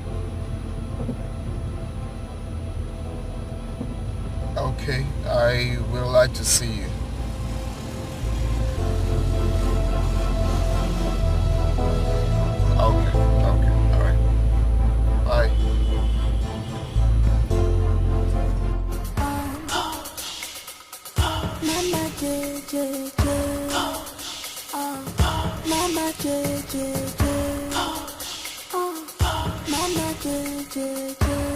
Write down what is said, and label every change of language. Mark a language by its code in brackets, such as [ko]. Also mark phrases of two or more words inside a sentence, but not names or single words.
[en] Okay, I would like to see you. Okay, all right. Bye. Mama J J J. Mama J J J. Mama J J J.